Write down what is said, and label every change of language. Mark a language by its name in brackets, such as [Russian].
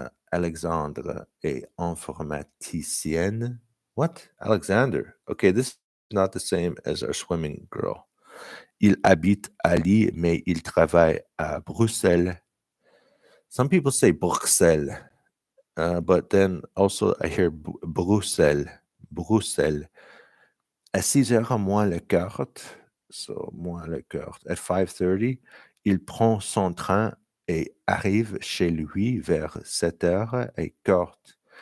[French] Alexandre est informaticienne. [English] What? Alexander. Okay, this is not the same as our swimming girl. [French] Il habite à Lille, mais il travaille à Bruxelles. [English] Some people say Bruxelles, but then also I hear Bruxelles. [French] Bruxelles. À 6 heures moins le quart, so moins le quart, [English] at 5:30, [French] il prend son train et arrive chez lui vers 7h15.